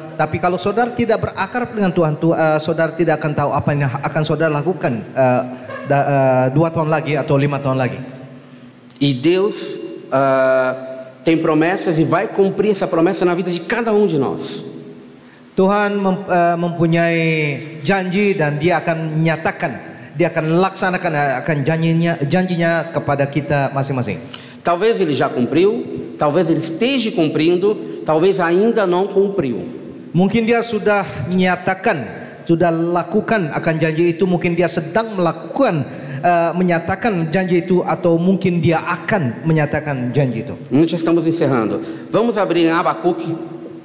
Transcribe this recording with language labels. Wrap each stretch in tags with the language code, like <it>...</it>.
<id>Tapi kalau saudara tidak berakrab dengan Tuhan, saudara tidak akan tahu apa yang akan saudara lakukan 2 tahun lagi atau 5 tahun lagi.</id> <pt>E Deus tem promessas e vai cumprir essa promessa na vida de cada um de nós.</pt> <id>Tuhan mempunyai janji dan Dia akan menyatakan, Dia akan laksanakan akan janjinya kepada kita masing-masing.</id> <pt>Talvez Ele já cumpriu, talvez Ele esteja cumprindo, talvez ainda não cumpriu.</pt> <id>Mungkin Dia sudah menyatakan, sudah lakukan akan janji itu, mungkin Dia sedang melakukan menyatakan janji itu, atau mungkin Dia akan menyatakan janji itu.</id> <pt>Nós já estamos encerrando. Vamos abrir em Abacuque.</pt>